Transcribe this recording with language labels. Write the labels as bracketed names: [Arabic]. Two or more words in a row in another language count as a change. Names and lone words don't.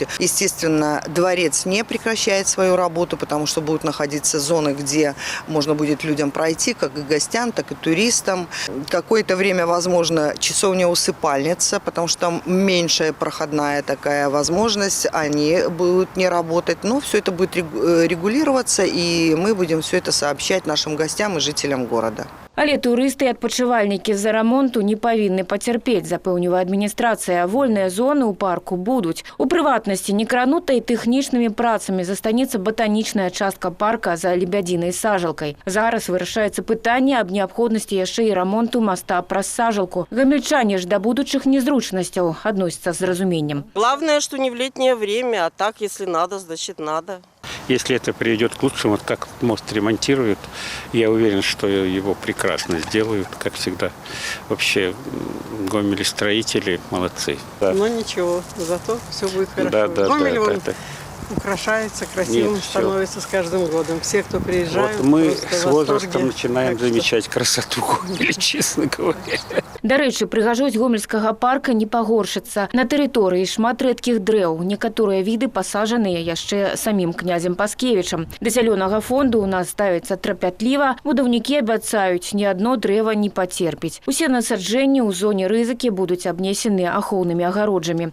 [Russian] Естественно, дворец не прекращает свою работу, потому что будут находиться зоны, где можно будет людям пройти, как и гостям, так и туристам. Какое-то время, возможно, часовня-усыпальница, потому что там меньшая проходная такая возможность, они будут не работать. Но все это будет регулироваться, и мы будем все это сообщать нашим гостям и жителям города. [Belarusian] Але турысты і адпачывальнікі з-за рамонту не павінны пацярпець, запэўнівае адміністрацыя. Вольныя зоны ў парку будуць. У прыватнасці некранутай тэхнічнымі працамі застанецца батанічная частка парка за лебядзінай сажалкай. Зараз вырашаецца пытанне аб неабходнасці яшчэ і рамонту моста праз сажалку. Гамельчане ж да будучых незручнасцяў адносяцца з разуменнем. [Russian] Главное, что не в летнее время, а так, если надо, значит надо. Если это приведет к лучшему, вот как мост ремонтируют, я уверен, что его прекрасно сделают, как всегда. Вообще, гомель-строители молодцы. Да. Но ничего, зато все будет хорошо. Да, Гомель украшается, красивым становится с каждым годом. Все, кто приезжают, вот мы с возрастом начинаем замечать красоту Гомеля, честно говоря. [Belarusian] Да рэчы, прыгажосць гомельскага парка не пагоршыцца. На тэрыторыі шмат рэдкіх дрэў. Некаторыя віды пасажаныя яшчэ самім князем Паскевічам. Да зялёнага фонду ў нас ставіцца трапятліва. Будаўнікі абяцаюць, ні адно дрэва не пацерпіць. Усе насаджэнні ў зоне рызыкі будуць абнесены ахоўнымі агароджамі.